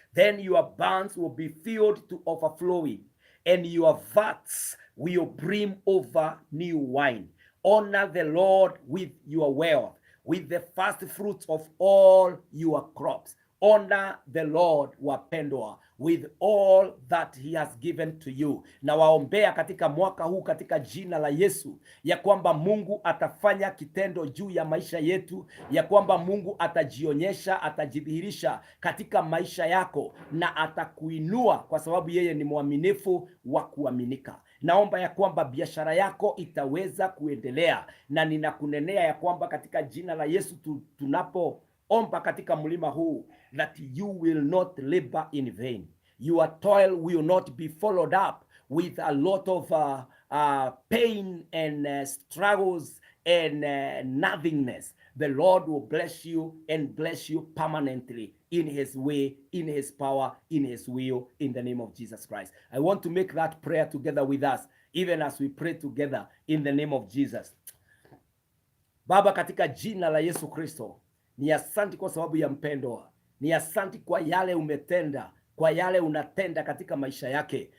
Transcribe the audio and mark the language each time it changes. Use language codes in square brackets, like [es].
[en] Then your barns will be filled to overflowing, and your vats will brim over new wine. Honor the Lord with your wealth, with the first fruits of all your crops. Honor the Lord, [sw] wapendwa, [en] with all that he has given to you. [sw] Na waombea katika mwaka huu katika jina la Yesu, ya kwamba Mungu atafanya kitendo juu ya maisha yetu, ya kwamba Mungu atajionyesha, atajidhihirisha katika maisha yako na atakuinua, kwa sababu yeye ni mwaminifu wa kuaminika. Naomba ya kwamba biashara yako itaweza kuendelea, na ninakunenea ya kwamba katika jina la Yesu tunapoomba katika mlima huu, [en] that you will not labor in vain. Your toil will not be followed up with a lot of pain and struggles and nothingness, the Lord will bless you and bless you permanently in his way, in his power, in his will, in the name of Jesus Christ. I want to make that prayer together with us, even as we pray together in the name of Jesus. [sw] Baba, katika jina la Yesu Kristo, ni asanti kwa sababu ya mpendwa, ni asanti kwa yale umetenda, kwa yale unatenda katika maisha yake.